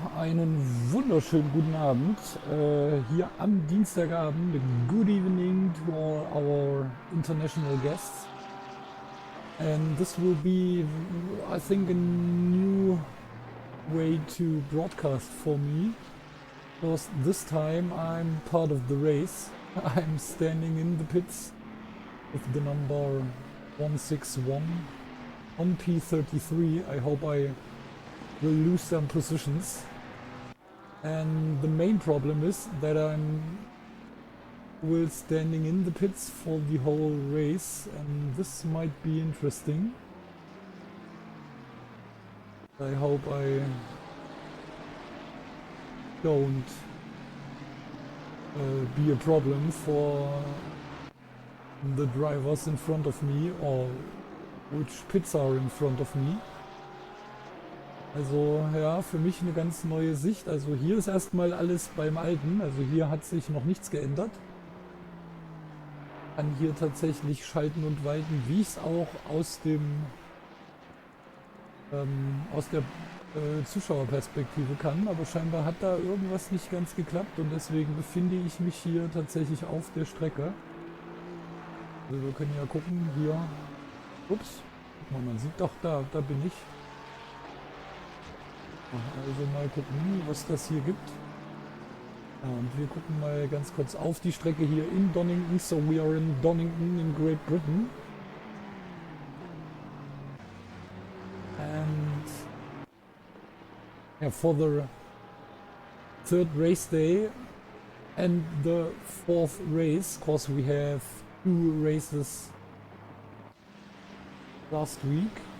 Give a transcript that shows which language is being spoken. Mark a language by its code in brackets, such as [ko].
[de] Einen wunderschönen guten Abend. Hier am Dienstagabend. [en] Good evening to all our international guests. And this will be, I think, a new way to broadcast for me. Because this time I'm part of the race. I'm standing in the pits with the number 161 on P33. I hope I will lose some positions. And the main problem is that I'm will standing in the pits for the whole race, and this might be interesting. I hope I don't be a problem for the drivers in front of me, or which pits are in front of me. [de] Also ja, für mich eine ganz neue Sicht. Also hier ist erstmal alles beim Alten. Also hier hat sich noch nichts geändert. Kann hier tatsächlich schalten und walten, wie ich es auch aus dem aus der Zuschauerperspektive kann. Aber scheinbar hat da irgendwas nicht ganz geklappt und deswegen befinde ich mich hier tatsächlich auf der Strecke. Also wir können ja gucken, hier. Ups, guck mal, man sieht doch, da bin ich. Also mal gucken, was das hier gibt. Ja, und wir gucken mal ganz kurz auf die Strecke hier in Donnington. [en] So we are in Donnington in Great Britain. And yeah, for the third race day and the fourth race, because we have 2 races last week.